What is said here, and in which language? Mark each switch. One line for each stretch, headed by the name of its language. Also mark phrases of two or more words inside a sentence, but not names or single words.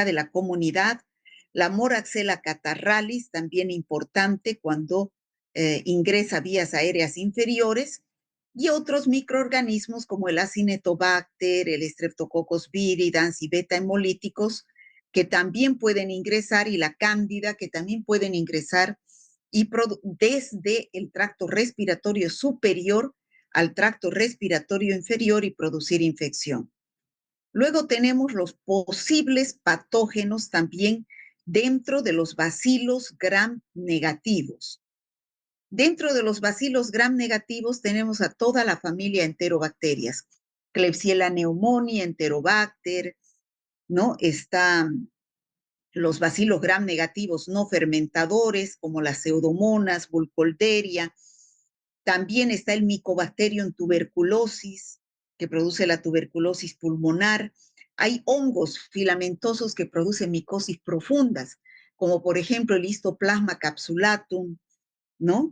Spanish: de la comunidad, la Moraxella catarrhalis, también importante cuando ingresa vías aéreas inferiores, y otros microorganismos como el Acinetobacter, el Streptococcus viridans y beta-hemolíticos, que también pueden ingresar, y la Cándida, que también pueden ingresar y desde el tracto respiratorio superior al tracto respiratorio inferior y producir infección. Luego tenemos los posibles patógenos también dentro de los bacilos gram negativos. Dentro de los bacilos gram negativos tenemos a toda la familia enterobacterias. Klebsiella pneumoniae, Enterobacter, ¿no? Están los bacilos gram negativos no fermentadores, como las Pseudomonas, Burkholderia. También está el Mycobacterium tuberculosis, que produce la tuberculosis pulmonar. Hay hongos filamentosos que producen micosis profundas, como por ejemplo el Histoplasma capsulatum, ¿no?